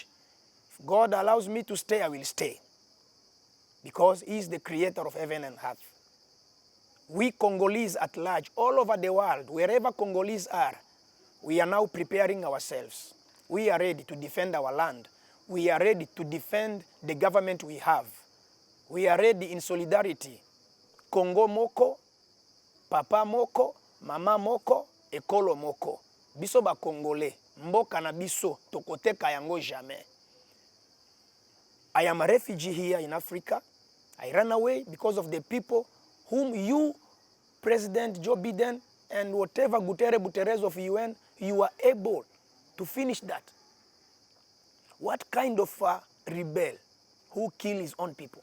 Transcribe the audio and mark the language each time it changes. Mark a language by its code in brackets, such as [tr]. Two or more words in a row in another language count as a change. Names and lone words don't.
[en] If God allows me to stay, I will stay. Because he is the creator of heaven and earth. We Congolese at large, all over the world, wherever Congolese are, we are now preparing ourselves. We are ready to defend our land. We are ready to defend the government we have. We are ready in solidarity. [ln] Congo moko, papa moko, mama moko, ekolo moko. Biso ba Congolais, mboka na biso, tokoteka yango jamais. [en] I am a refugee here in Africa. I ran away because of the people whom you, President Joe Biden, and whatever Guterres of UN, you are able to finish that. What kind of a rebel who kills his own people?